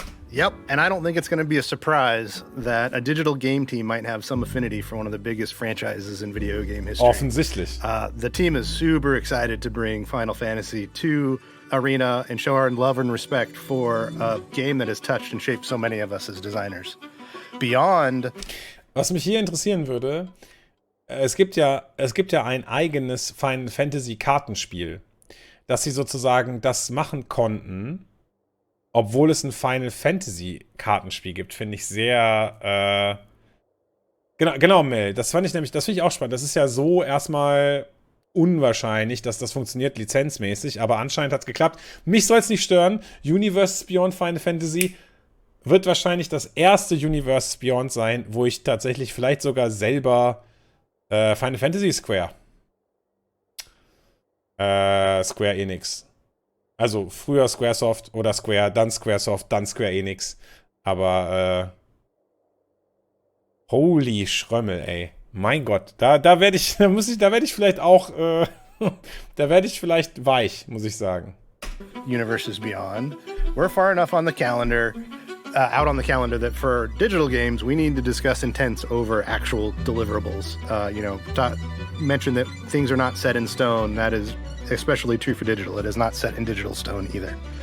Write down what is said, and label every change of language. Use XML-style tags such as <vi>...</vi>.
<en>Yep, and I don't think it's going to be a surprise that a digital game team might have some affinity for one of the biggest franchises in video game history.</en> <de>Offensichtlich.</de> <en>The team is super excited to bring Final Fantasy to Arena and show our love and respect for a game that has touched and shaped so many of us as designers. Beyond...</en> <de>Was mich hier interessieren würde, es gibt ja ein eigenes Final Fantasy Kartenspiel, dass sie sozusagen das machen konnten, obwohl es ein Final Fantasy Kartenspiel gibt, finde ich sehr, genau, Mel, das finde ich auch spannend. Das ist ja so erstmal unwahrscheinlich, dass das funktioniert lizenzmäßig, aber anscheinend hat es geklappt. Mich soll es nicht stören. Universes Beyond Final Fantasy wird wahrscheinlich das erste Universes Beyond sein, wo ich tatsächlich vielleicht sogar selber Final Fantasy Square Enix. Also früher Squaresoft oder Square, dann Squaresoft, dann Square Enix. Aber holy Schrömmel, ey. Mein Gott, da werde ich vielleicht auch, da werde ich vielleicht weich, muss ich sagen.</de> <en>Universes Beyond. We're far enough on the calendar, out on the calendar, that for digital games, we need to discuss intents over actual deliverables. Mention that things are not set in stone. That is especially true for digital. It is not set in digital stone either.</en>